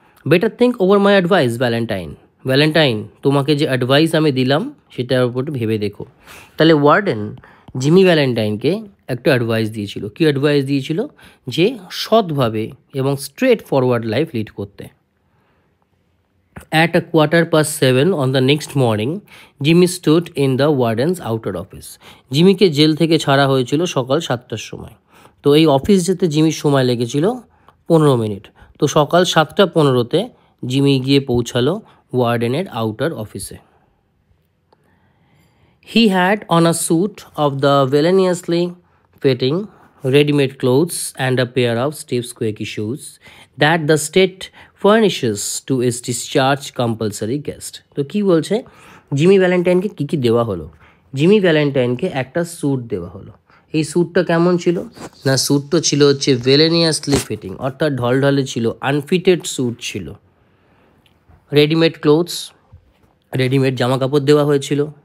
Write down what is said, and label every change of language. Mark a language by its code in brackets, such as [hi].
[en] better think over my advice [bn] Valentine. Valentine, তোমাকে যে advice আমি দিলাম সেটার উপর ভেবে দেখো। তাহলে ওয়ার্ডেন জিমি ভ্যালেন্টাইনকে একটা অ্যাডভাইস দিয়েছিল। কী অ্যাডভাইস দিয়েছিল? যে সৎভাবে এবং স্ট্রেট ফরওয়ার্ড লাইফ লিড করতে। [en] At 7:15 on the next morning, Jimmy stood in the warden's outer office. [bn] জিমিকে jail থেকে ছাড়া হয়েছিল সকাল 7টার সময়। তো এই অফিস যেতে জিমির সময় লেগেছিল 15 মিনিট। তো সকাল 7:15-তে জিমি গিয়ে পৌঁছালো ওয়ার্ডেনের আউটার অফিসে। [en] He had on a suit of the villainously fitting ready-made clothes and a pair of stiff squeaky shoes that the state furnishes to its discharged compulsory guest. [bn] তো কি বলছে, জিমি ভ্যালেন্টাইনকে কী কী দেওয়া হলো? জিমি ভ্যালেন্টাইনকে একটা sweet দেওয়া হলো। এই স্যুটটা কেমন ছিল না, স্যুটটা ছিল হচ্ছে ভিলেনিয়াসলি ফিটিং, অর্থাৎ ঢলঢলে ছিল, আনফিটেড স্যুট ছিল। রেডিমেড ক্লোথস, রেডিমেড জামা কাপড় দেওয়া হয়েছিল।